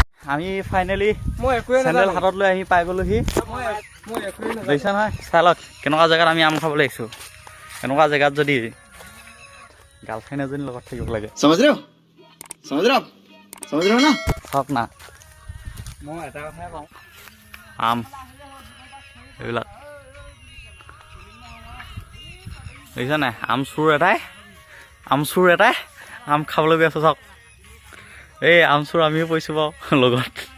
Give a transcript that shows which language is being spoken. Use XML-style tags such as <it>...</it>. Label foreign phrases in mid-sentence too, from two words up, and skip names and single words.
<as>আমি ফাইনেলি মই একোৱে চেণ্ডেল হাতত লৈ আহি পাই গ'লোহি মই একোৱে নাজানো দেখিছা নহয় চাই লওক কেনেকুৱা জেগাত আমি আম খাবলৈ আহিছোঁ এনেকুৱা জেগাত যদি গাৰ্লফ্ৰেণ্ড এজনীৰ লগত থাকিব লাগে</as> <hi>समझ रहे हो ना</hi> <as>চাওক না মই এটা কথাই কওঁ আম এইবিলাক দেখিছা নাই আম চোৰ এটাই আম খাবলৈ গৈ আছোঁ চাওক এই আম চোৰ আমিও পৰিছোঁ বাৰু লগত</as>